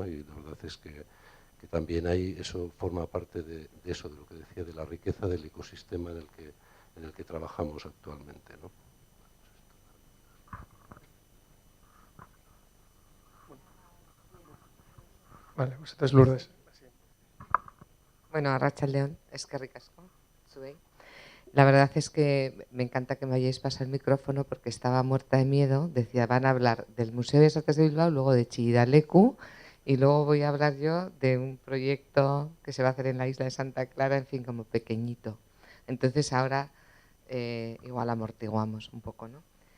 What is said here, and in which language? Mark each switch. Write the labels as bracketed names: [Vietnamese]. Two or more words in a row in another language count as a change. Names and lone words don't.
[Spanish] Y la verdad es que también eso forma parte de eso, de lo que decía, de la riqueza del ecosistema en el que trabajamos actualmente, ¿no? Vale, pues esta es Lourdes. [Basque] Bueno, arratsaldeon, eskerrik asko, zuei. [Spanish] La verdad es que me encanta que me hayáis pasado el micrófono porque estaba muerta de miedo. Decía, van a hablar del Museo de Bellas Artes de Bilbao, luego de Chillida Leku y luego voy a hablar yo de un proyecto que se va a hacer en la isla de Santa Clara, en fin, como pequeñito. Entonces ahora igual amortiguamos un poco, ¿no?